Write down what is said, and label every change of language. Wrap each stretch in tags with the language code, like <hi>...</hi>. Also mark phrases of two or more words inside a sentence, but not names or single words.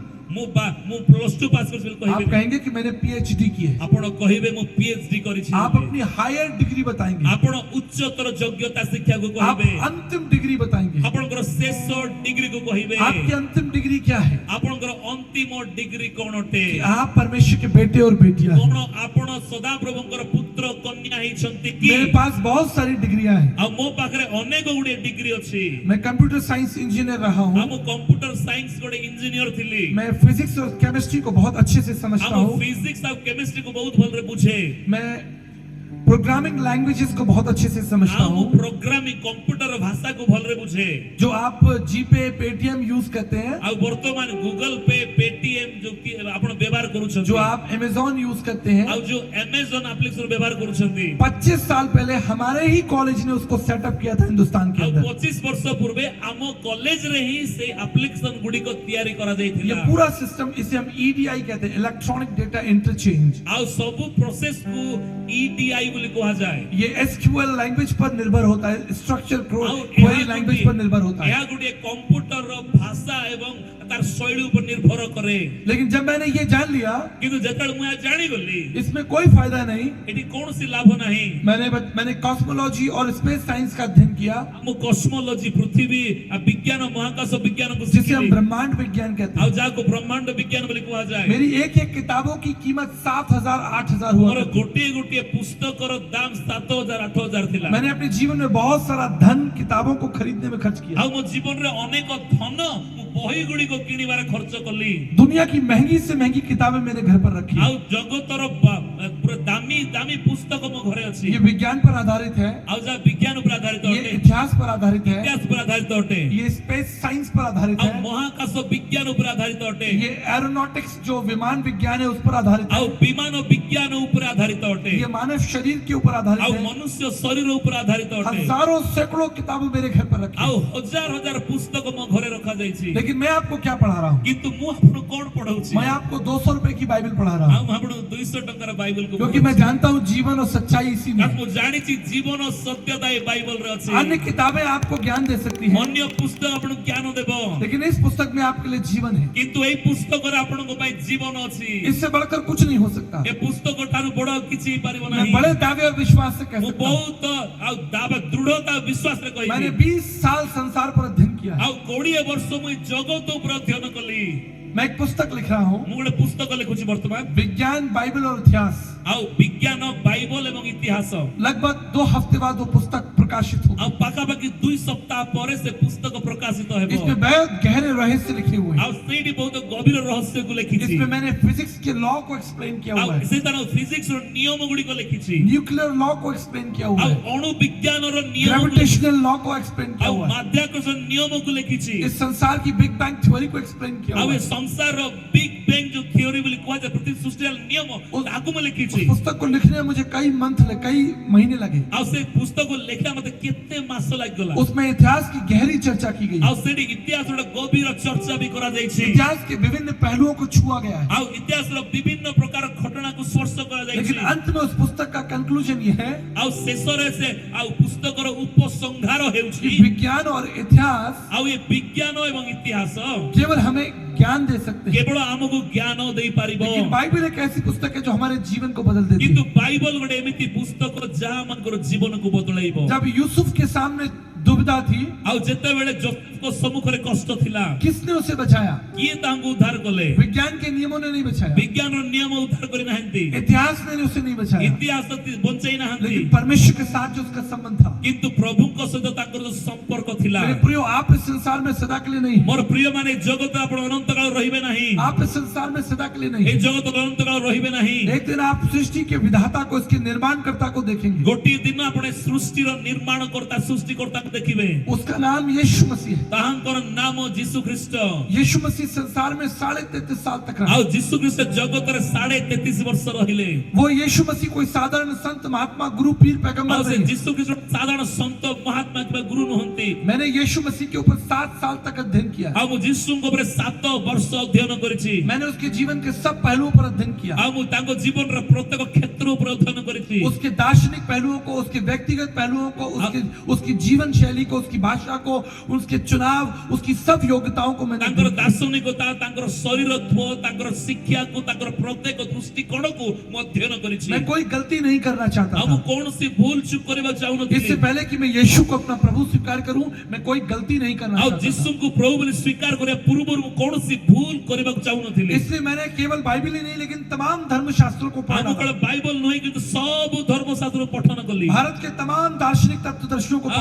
<or>ମୁଁ +2 ପାସ୍ କରିଛି ବୋଲି</or> <hi>आप</hi> <or>କହିବେ ନାହିଁ।</or> <hi>कहेंगे कि मैंने पीएचडी की है।</hi> <or>ଆପଣ କହିବେ ମୁଁ PhD କରିଛି</or> <hi>आप</hi> <or>ବୋଲି।</or> <hi>अपनी हायर डिग्री बताएंगे,</hi> <or>ଆପଣ ଉଚ୍ଚତର ଯୋଗ୍ୟତା ଶିକ୍ଷାକୁ</or> <hi>आप</hi> <or>କହିବେ</or> <hi>अंतिम डिग्री बताएंगे।</hi> <or>ଆପଣଙ୍କର ଶେଷ ଡିଗ୍ରୀକୁ କହିବେ</or> <hi>आपकी अंतिम डिग्री क्या है?</hi> <or>ଆପଣଙ୍କର ଅନ୍ତିମ ଡିଗ୍ରୀ କଣ ଅଟେ</or> <hi>कि आप परमेश्वर के बेटे और बेटियां हैं।</hi> <or>କଣ ଆପଣ ସଦାପ୍ରଭୁଙ୍କର ପୁତ୍ର କନ୍ୟା ହେଇଛନ୍ତି କି</or> <hi>मेरे पास बहुत सारी डिग्रियां हैं।</hi> <or>ଆଉ ମୋ ପାଖରେ ଅନେକ ଗୁଡ଼ିଏ ଡିଗ୍ରୀ ଅଛି</or> <hi>मैं</hi> <en>computer science engineer</en> <hi>रहा</hi> <or>ଆଉ</or> <hi>हूँ।</hi> <or>ମୁଁ</or> <en>computer science</en> <or>ଗୋଟେ ଇଞ୍ଜିନିୟର ଥିଲି</or> <hi>मैं फिजिक्स और केमिस्ट्री को बहुत अच्छे से समझता</hi> <or>ଆଉ</or> <hi>हूँ।</hi> <or>ଫିଜିକ୍ସ ଆଉ କେମିଷ୍ଟ୍ରି କୁ ବହୁତ ଭଲରେ ବୁଝେ</or> <hi>मैं</hi> <en>programming languages</en> <hi>को बहुत अच्छे से समझता</hi> <or>ଆଉ ମୁଁ</or> <hi>हूँ।</hi> <en>programming computer</en> <or>ଭାଷାକୁ ଭଲରେ ବୁଝେ।</or> <hi>जो आप जीपे पेटीएम यूज करते हैं,</hi> <or>ଆଉ ବର୍ତ୍ତମାନ ଗୁଗଲ ପେ ପେଟିଏମ</or> <hi>जो कि</hi> <or>ଆପଣ ବ୍ୟବହାର କରୁଛନ୍ତି,</or> <hi>जो आप अमेजोन यूज करते हैं,</hi> <or>ଆଉ जो Amazon ଆପ୍ଲିକେସନ ବ୍ୟବହାର କରୁଛନ୍ତି,</or> <hi>25 साल पहले हमारे ही कॉलेज ने उसको सेटअप किया था हिंदुस्तान के</hi> <or>ଆଉ</or> <hi>अंदर।</hi> <or>25 ବର୍ଷ ପୂର୍ବେ ଆମ କଲେଜରେ ହିଁ ସେ ଆପ୍ଲିକେସନ ଗୁଡିକ ତିଆରି</or> <hi>ये</hi> <or>କରାଯାଇଥିଲା।</or> <hi>पूरा सिस्टम, इसे हम ईडीआई कहते हैं,</hi> <en>electronic data interchange.</en> <or>ଆଉ ସବୁ ପ୍ରୋସେସ କୁ EDI ବୋଲି କୁହାଯାଏ।</or> <hi>ये</hi> <en>SQL language</en> <hi>पर निर्भर होता है, स्ट्रक्चर</hi> <or>ଆଉ</or> <en>query language</en> <hi>पर निर्भर होता है।</hi> <or>ଏହା ଗୋଟିଏ କମ୍ପ୍ୟୁଟରର ଭାଷା ଏବଂ ତାର ଶୈଳୀ ଉପରେ ନିର୍ଭର କରେ।</or> <hi>लेकिन जब मैंने ये जान लिया,</hi> <or>କିନ୍ତୁ ଯେତେବେଳେ ମୁଁ ଏହା ଜାଣିଗଲି</or> <hi>इसमें कोई फायदा नहीं।</hi> <or>ଏଠି କୌଣସି ଲାଭ ନାହିଁ।</or> <hi>मैंने कॉस्मोलॉजी और</hi> <en>space science</en> <hi>का अध्ययन किया,</hi> <or>ମୁଁ କସ୍ମୋଲୋଜି ପୃଥିବୀ ବିଜ୍ଞାନ ମହାକାଶ ବିଜ୍ଞାନକୁ</or> <hi>जिसे हम</hi> <or>ଶିଖିଲି।</or> <hi>ब्रह्मांड विज्ञान कहते</hi> <or>ଆଉ</or> <hi>हैं।</hi> <or>ଯାହାକୁ ବ୍ରହ୍ମାଣ୍ଡ ବିଜ୍ଞାନ ବୋଲି କୁହାଯାଏ।</or> <hi>मेरी एक एक किताबों की कीमत 7,000 8,000 हुआ</hi> <or>ମୋର</or> <hi>करती।</hi> <or>ଗୋଟିଏ ଗୋଟିଏ ପୁସ୍ତକର ଦାମ 7,000 8,000 ଥିଲା।</or> <hi>मैंने अपने जीवन में बहुत सारा धन किताबों को खरीदने में खर्च किया।</hi> <or>ଆଉ ମୋ ଜୀବନରେ ଅନେକ ଧନ ମୁଁ ବହି ଗୁଡିକ କିଣିବାରେ ଖର୍ଚ୍ଚ କଲି।</or> <hi>दुनिया की महंगी से महंगी किताबें मेरे घर पर रखी</hi> <or>ଆଉ</or> <hi>हैं।</hi> <or>ଜଗତର ପୁରା ଦାମୀ ଦାମୀ ପୁସ୍ତକ ମୋ ଘରେ ଅଛି।</or> <hi>ये विज्ञान पर आधारित है,</hi> <or>ଆଉ ଯାହା ବିଜ୍ଞାନ ଉପରେ ଆଧାରିତ</or> <hi>ये</hi> <or>ଅଟେ,</or> <hi>इतिहास पर आधारित है,</hi> <or>ଇତିହାସ ଉପରେ ଆଧାରିତ ଅଟେ,</or> <hi>ये</hi> <en>space science</en> <hi>पर आधारित</hi> <or>ଆଉ</or> <hi>है,</hi> <or>ମହାକାଶ ବିଜ୍ଞାନ ଉପରେ ଆଧାରିତ ଅଟେ,</or> <hi>ये एरोनॉटिक्स जो विमान विज्ञान है उस पर आधारित</hi> <or>ଆଉ</or> <hi>है,</hi> <or>ବିମାନ ବିଜ୍ଞାନ ଉପରେ ଆଧାରିତ ଅଟେ,</or> <hi>ये मानव शरीर के ऊपर</hi> <or>ଆଉ</or> <hi>आधारित है।</hi> <or>ମନୁଷ୍ୟ ଶରୀର ଉପରେ ଆଧାରିତ ଅଟେ।</or> <hi>हजारों सैकड़ों किताबें मेरे घर पर रखी</hi> <or>ଆଉ</or> <hi>हैं।</hi> <or>ହଜାର ହଜାର ପୁସ୍ତକ ମୋ ଘରେ ରଖାଯାଇଛି।</or> <hi>लेकिन मैं आपको क्या पढ़ा रहा हूँ?</hi> <or>କିନ୍ତୁ ମୁଁ ଆପଣଙ୍କୁ କଣ ପଢଉଛି?</or> <hi>मैं आपको 200 रुपए की बाइबल पढ़ा रहा</hi> <or>ଆଉ</or> <hi>हूँ,</hi> <or>ମୁଁ ଆପଣଙ୍କୁ 200 ଟଙ୍କାର ବାଇବଲକୁ</or> <hi>क्योंकि मैं जानता हूँ जीवन और सच्चाई इसी में</hi> <or>କାରଣ</or> <hi>है।</hi> <or>ମୁଁ ଜାଣିଛି ଜୀବନ ସତ୍ୟତା ଏ ବାଇବଲରେ ଅଛି।</or> <hi>अन्य किताबें आपको ज्ञान दे सकती हैं,</hi> <or>ଅନ୍ୟ ପୁସ୍ତକ ଆପଣଙ୍କୁ ଜ୍ଞାନ ଦେବ,</or> <hi>लेकिन इस पुस्तक में आपके लिए जीवन है।</hi> <or>କିନ୍ତୁ ଏଇ ପୁସ୍ତକରେ ଆପଣଙ୍କ ପାଇଁ ଜୀବନ ଅଛି।</or> <hi>इससे बढ़कर कुछ नहीं हो सकता।</hi> <or>ଏ ପୁସ୍ତକ ଠାରୁ ବଡ କିଛି ହେଇପାରିବ</or> <hi>मैं</hi> <or>ନାହିଁ।</or> <hi>बड़े दावे और विश्वास से कह</hi> <or>ମୁଁ</or> <hi>सकता हूँ,</hi> <or>ବହୁତ ଆଉ ଦାବା ଦୃଢତା ବିଶ୍ୱାସରେ</or> <hi>मैंने</hi> <or>କହିବି।</or> <hi>20 साल संसार पर अध्ययन किया है।</hi> <or>ଆଉ 20 ବର୍ଷ ମୁଁ ଏଇ ଜଗତ ଉପରେ ଅଧ୍ୟୟନ କଲି।</or> <hi>मैं एक पुस्तक लिख रहा हूँ,</hi> <or>ମୁଁ ଗୋଟେ ପୁସ୍ତକ ଲେଖୁଛି ବର୍ତ୍ତମାନ।</or> <hi>विज्ञान बाइबल और इतिहास।</hi> <or>ଆଉ ବିଜ୍ଞାନ ବାଇବଲ ଏବଂ ଇତିହାସ।</or> <hi>लगभग 2 हफ्ते बाद वो पुस्तक प्रकाशित होगी।</hi> <or>ଆଉ ପାଖାପାଖି 2 ସପ୍ତାହ ପରେ ସେ ପୁସ୍ତକ ପ୍ରକାଶିତ ହେବ।</or> <hi>इसमें बहुत गहरे रहस्य लिखे हुए हैं।</hi> <or>ଆଉ ସେଇଠି ବହୁତ ଗଭୀର ରହସ୍ୟକୁ ଲେଖିଛି।</or> <hi>इसमें मैंने फिजिक्स के लॉ को एक्सप्लेन किया</hi> <or>ଆଉ</or> <hi>हुआ है,</hi> <or>ସେ ତାର ଫିଜିକ୍ସ ର ନିୟମ ଗୁଡିକ ଲେଖିଛି।</or> <en>nuclear law</en> <hi>को एक्सप्लेन किया हुआ</hi> <or>ଆଉ</or> <hi>है,</hi> <or>ଅଣୁ ବିଜ୍ଞାନର ନିୟମ,</or> <en>gravitational law</en> <hi>को एक्सप्लेन किया</hi> <or>ଆଉ</or> <hi>हुआ है,</hi> <or>ମାଧ୍ୟାକର୍ଷଣ ନିୟମକୁ ଲେଖିଛି।</or> <hi>इस संसार की</hi> <en>Big Bang theory</en> <hi>को एक्सप्लेन किया</hi> <or>ଆଉ</or> <hi>हुआ</hi> <or>ଏ</or> <hi>है।</hi> <or>ସଂସାରର ବିଗ ବେଙ୍ଗ ଯୋଉ ଥିଓରି ବୋଲି କୁହାଯାଏ, ପୃଥିବୀ ସୃଷ୍ଟିର ନିୟମ, ତାକୁ ମୁଁ ଲେଖିଛି।</or> <hi>उस पुस्तक को लिखने में मुझे कई मंथ लगे, कई महीने लगे।</hi> <or>ଆଉ ସେ ପୁସ୍ତକ ଲେଖିବା ମତେ କେତେ ମାସ ଲାଗିଗଲା।</or> <hi>उसमें इतिहास की गहरी चर्चा की गई</hi> <or>ଆଉ</or> <hi>है,</hi> <or>ସେଠି ଇତିହାସର ଗଭୀର ଚର୍ଚ୍ଚା ବି କରାଯାଇଛି।</or> <hi>इतिहास के विभिन्न पहलुओं को छुआ गया है।</hi> <or>ଆଉ ଇତିହାସର ବିଭିନ୍ନ ପ୍ରକାର ଘଟଣାକୁ ସ୍ପର୍ଶ କରାଯାଇଛି।</or> <hi>लेकिन अंत में उस पुस्तक का कंक्लूजन ये है</hi> <or>ଆଉ ଶେଷରେ ସେ ଆଉ ପୁସ୍ତକର ଉପସଂହାର</or> <hi>कि</hi> <or>ହେଉଛି</or> <hi>विज्ञान और इतिहास</hi> <or>ଆଉ ଏ ବିଜ୍ଞାନ ଏବଂ ଇତିହାସ</or> <hi>केवल हमें ज्ञान दे सकते हैं,</hi> <or>କେବଳ ଆମକୁ ଜ୍ଞାନ ଦେଇପାରିବ।</or> <hi>लेकिन बाइबल एक ऐसी पुस्तक है जो हमारे जीवन को बदल देती</hi> <or>କିନ୍ତୁ</or> <hi>है।</hi> <or>ବାଇବଲ ଗୋଟେ ଏମିତି ପୁସ୍ତକ ଯାହା ମାନଙ୍କର ଜୀବନକୁ ବଦଳାଇବ।</or> <hi>जब यूसुफ के सामने दुविधा थी,</hi> <or>ଆଉ ଯେତେବେଳେ ଯୋସେଫଙ୍କ ସମ୍ମୁଖରେ କଷ୍ଟ ଥିଲା,</or> <hi>किसने उसे बचाया?</hi> <or>କିଏ ତାଙ୍କୁ ଉଦ୍ଧାର କଲେ?</or> <hi>विज्ञान के नियमों ने नहीं बचाया,</hi> <or>ବିଜ୍ଞାନର ନିୟମ ଉଦ୍ଧାର କରିନାହାନ୍ତି,</or> <hi>इतिहास ने उसे नहीं बचाया,</hi> <or>ଇତିହାସ ବଞ୍ଚାଇ ନାହାନ୍ତି,</or> <hi>लेकिन परमेश्वर के साथ जो उसका संबंध था।</hi> <or>କିନ୍ତୁ ପ୍ରଭୁଙ୍କ ସହିତ ତାଙ୍କର ଯୋଉ ସମ୍ପର୍କ ଥିଲା।</or> <hi>मेरे प्रियो, आप इस संसार में सदा के लिए नहीं,</hi> <or>ମୋର ପ୍ରିୟ ମାନେ ଜଗତ ଆପଣ ଅନନ୍ତ କାଳ ରହିବେ ନାହିଁ।</or> <hi>आप इस संसार में सदा के लिए</hi> <or>এই</or> <hi>नहीं।</hi> <or>ଜଗତ ଅନନ୍ତ କାଳ ରହିବେ ନାହିଁ।</or> <hi>एक दिन आप सृष्टि के विधाता को, इसके निर्माणकर्ता को देखेंगे।</hi> <or>ଗୋଟିଏ ଦିନ ଆପଣ ଏ ସୃଷ୍ଟିର ନିର୍ମାଣକର୍ତ୍ତା ସୃଷ୍ଟିକର୍ତ୍ତାଙ୍କୁ ଦେଖିବେ।</or> <hi>उसका नाम यीशु मसीह है।</hi> <or>ତାହାଙ୍କର ନାମ ଯୀଶୁ ଖ୍ରୀଷ୍ଟ।</or> <hi>यीशु मसीह संसार में 33.5 साल तक रहा।</hi> <or>ଆଉ ଯୀଶୁ ଖ୍ରୀଷ୍ଟ ଜଗତରେ 33.5 ବର୍ଷ ରହିଲେ।</or> <hi>वो यीशु मसीह कोई साधारण संत, महात्मा, गुरु, पीर,</hi> <or>ଆଉ</or> <hi>पैगंबर</hi> <or>ସେ</or> <hi>नहीं।</hi> <or>ଯୀଶୁ ଖ୍ରୀଷ୍ଟ ସାଧାରଣ ସନ୍ଥ ମହାତ୍ମା କିମ୍ବା ଗୁରୁ ନୁହନ୍ତି।</or> <hi>मैंने यीशु मसीह के ऊपर 7 साल तक अध्ययन किया।</hi> <or>ଆଉ ମୁଁ ଯୀଶୁଙ୍କ ଉପରେ 7 ବର୍ଷ ଅଧ୍ୟୟନ କରିଛି।</or> <hi>मैंने उसके जीवन के सब पहलुओं पर अध्ययन किया।</hi> <or>ଆଉ ମୁଁ ତାଙ୍କ ଜୀବନର ପ୍ରତ୍ୟେକ କ୍ଷେତ୍ର ଉପରେ ଅଧ୍ୟୟନ କରିଛି।</or> <hi>उसके दार्शनिक पहलुओं को, उसके व्यक्तिगत पहलुओं को, उसकी जीवन शैली को, उसकी भाषा को, उसके चुनाव, उसकी सब योग्यताओं को मैंने</hi> <or>ତାଙ୍କର</or> <hi>अध्ययन किया।</hi> <or>ଦାର୍ଶନିକତା, ତାଙ୍କର ଶରୀରତ୍ୱ, ତାଙ୍କର ଶିକ୍ଷାକୁ, ତାଙ୍କର ପ୍ରତ୍ୟେକ ଦୃଷ୍ଟିକୋଣକୁ ମୁଁ ଅଧ୍ୟୟନ କରିଛି।</or> <hi>मैं कोई गलती नहीं करना चाहता</hi> <or>ଆଉ ମୁଁ</or> <hi>था।</hi> <or>କୌଣସି ଭୁଲ ଚୁକ୍ କରିବାକୁ</or> <hi>इससे</hi> <or>ଚାହୁଁନଥିଲି।</or> <hi>पहले कि मैं यीशु को अपना प्रभु स्वीकार करूं, मैं कोई गलती नहीं करना</hi> <or>ଆଉ</or> <hi>चाहता था।</hi> <or>ଯୀଶୁଙ୍କୁ ପ୍ରଭୁ ବୋଲି ସ୍ୱୀକାର କରିବା ପୂର୍ବରୁ ମୁଁ କୌଣସି ଭୁଲ କରିବାକୁ ଚାହୁଁନଥିଲି।</or> <hi>इसलिए मैंने केवल बाइबल ही नहीं लेकिन तमाम धर्मशास्त्रों को पढ़ा</hi> <or>ଆମ</or> <hi>था।</hi> <or>କେବଳ ବାଇବଲ ନୁହେଁ କିନ୍ତୁ ସବୁ ଧର୍ମଶାସ୍ତ୍ର ପଠନ କଲି।</or> <hi>भारत के तमाम दार्शनिक तत्वदर्शियों को</hi>